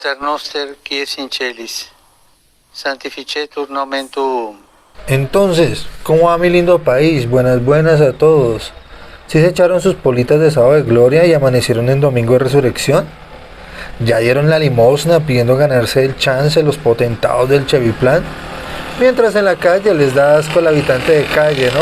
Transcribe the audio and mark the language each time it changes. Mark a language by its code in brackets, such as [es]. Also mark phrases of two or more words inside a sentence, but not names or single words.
[la] Pater noster qui es in celis, sanctificetur nomen tuum. [es] Entonces, ¿cómo va mi lindo país? Buenas, buenas a todos. ¿Sí se echaron sus politas de sábado de gloria y amanecieron en domingo de resurrección? ¿Ya dieron la limosna pidiendo ganarse el chance los potentados del Cheviplan? Mientras en la calle les da asco al habitante de calle, ¿no?